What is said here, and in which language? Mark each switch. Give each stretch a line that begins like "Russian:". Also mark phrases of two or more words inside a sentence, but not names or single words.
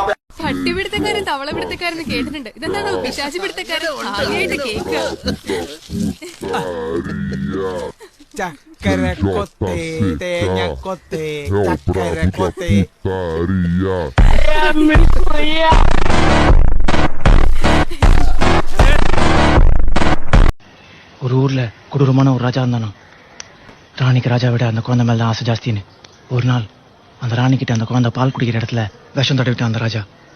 Malayalam: പട്ടി പിടുത്തക്കാരൻ തവള പിടുത്തക്കാരൻ കേട്ടിട്ടുണ്ട്. ഇതെന്താണോ പിശാചി പിടുത്തക്കാരൻ? ആദ്യമായിട്ട് കേൾക്കുക. ചക്കര കൊത്തേ തേങ്ങ കൊത്തേ ചക്കര കൊത്തേ.
Tamil: ஒரு ஊர்ல கொடூரமான ஒரு ராஜா இருந்தானோ. ராணிக்கு ராஜா விட அந்த குழந்தை மேல ஆசை ஜாஸ்தின்னு ஒரு நாள் அந்த ராணிக்கிட்ட அந்த குழந்தை பால் குடிக்கிற இடத்துல விஷம் தடவிட்டான் அந்த ராஜா.